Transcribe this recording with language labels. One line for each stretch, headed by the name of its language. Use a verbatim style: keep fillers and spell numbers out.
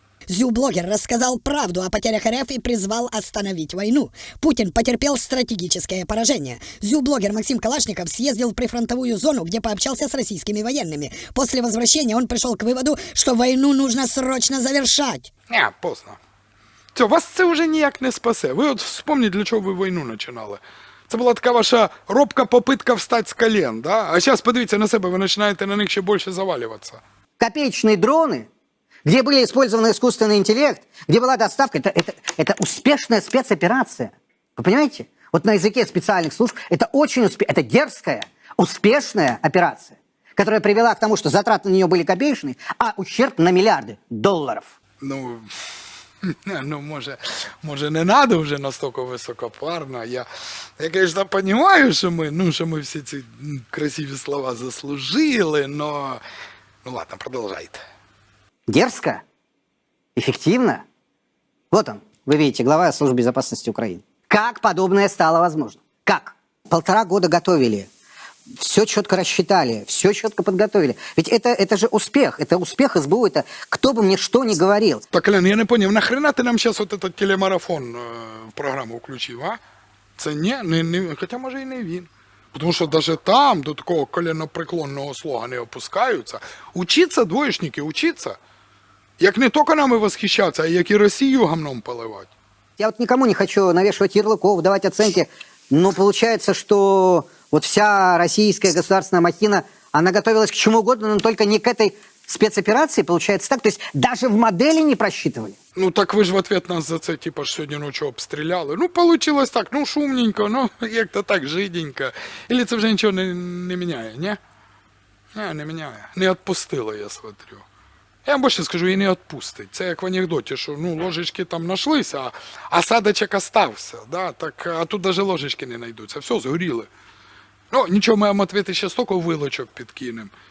Russian: Зю-блогер рассказал правду о потерях РФ и призвал остановить войну. Путин потерпел стратегическое поражение. Зю-блогер Максим Калашников съездил в прифронтовую зону, где пообщался с российскими военными. После возвращения он пришел к выводу, что войну нужно срочно завершать. Не, поздно.
Ukrainian: Все, вас це уже ніяк не спасе. Ви от вспомніть, для чого ви війну починали. Це була така ваша робка попитка встати з колен, да? А зараз подивіться на себе, ви починаєте на них ще більше завалюватися.
Russian: Копеечні дрони, где были использованы искусственный интеллект, где была доставка, это, это, это успешная спецоперация. Вы понимаете? Вот на языке специальных служб это очень успешная, это дерзкая, успешная операция, которая привела к тому, что затраты на нее были копеечные, а ущерб на миллиарды долларов. Ну, ну может, может не надо уже настолько высокопарно. Я, я конечно, понимаю, что мы, ну, что мы все эти красивые слова заслужили, но... Ну ладно, продолжайте. Дерзко? Эффективно? Вот он, вы видите, глава Службы безопасности Украины. Как подобное стало возможно? Как? Полтора года готовили, все четко рассчитали, все четко подготовили. Ведь это, это же успех, это успех СБУ, это кто бы мне что ни говорил. Так, Лен, я не понял, нахрена ты нам сейчас вот этот телемарафон э, в программу включил, а?
Ukrainian: Це не, не, не, хотя, может, и не він. Тому що навіть там до такого коленопреклонного слога не опускаються. Учіться, двоєшники, учіться. Як не тільки нами восхищаться, а як і Росію гамном поливать.
Russian: Я вот никому не хочу навешивать ярлыков, давать оценки, но получается, что вот вся российская государственная махина, она готовилась к чему угодно, но только не к этой спецоперации, получается так. То есть даже в модели не просчитывали.
Ukrainian: Ну так ви ж в ответ нас за це, типа, сьогодні ночі обстріляли.
Russian: Ну, получилось так, ну шумненько, ну як-то так жиденько.
Ukrainian: Ілі це вже нічого не, не міняє, ні? Ні, не міняє. Не відпустило,
Russian: я смотрю.
Ukrainian: Я вам більше скажу, і не відпустить. Це як в анекдоті, що ну, ложечки там нашлися, а осадочок остався. Да? Так, а тут навіть ложечки не знайдуться, все, згоріли. Ну, нічого, ми вам ответи ще стільки вилочок підкинемо.